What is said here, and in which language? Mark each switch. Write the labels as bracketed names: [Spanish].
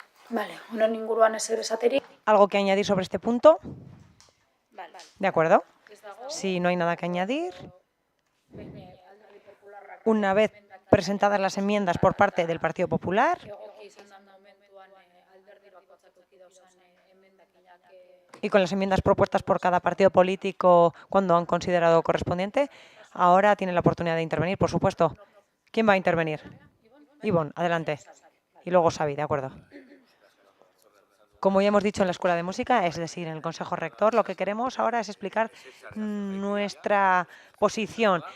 [Basque] Vale, honen inguruan ezer esaterik. [Spanish] ¿Algo que añadir sobre este punto? Vale. ¿De acuerdo? [Basque] Ez dago, [Spanish] Si no hay nada que añadir, una vez presentadas las enmiendas por parte del Partido Popular [Basque] egoki izan da momentuan alderdi bakoitzak eduki dauzan emendakinak [Spanish] y con las enmiendas propuestas por cada partido político cuando han considerado correspondiente, ahora tienen la oportunidad de intervenir, por supuesto. ¿Quién va a intervenir? Ivonne, adelante. Y luego Xavi, de acuerdo. Como ya hemos dicho en la Escuela de Música, es decir, en el Consejo Rector, lo que queremos ahora es explicar nuestra posición.